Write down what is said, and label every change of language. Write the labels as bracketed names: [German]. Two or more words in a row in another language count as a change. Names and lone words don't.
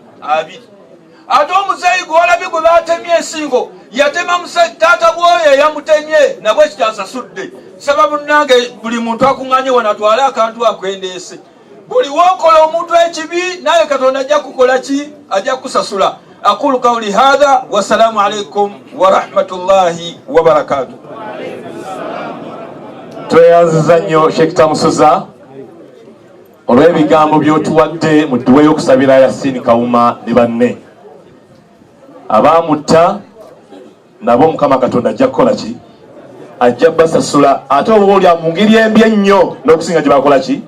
[Ganda] Ate omuzeeyi gwe walabye gwe baatemye ensingo yatema taata bw'oyo eyamutemye nabwe kikyasasudde. Sababu nange buli muntu akuŋŋanye wano atwale akantu akwendeese. Buli w'okola omuntu ekibi naye Katonda ajja kukola ki? Ajja kusasula. [Arabic] أقول قولي هذا والسلام عليكم ورحمة الله وبركاته. [Ganda] Tweyanziza nnyo Sheikh Tamusuza olw'ebigambo by'otuwadde mu dduwa y'okusabira Yasin Kawuma ne banne. Abaamutta nabo Mukama Katonda ajja kukola ki? Ajja basasula, ate oba oli mu ngeri embi ennyo n'okusinga gye bakola ki?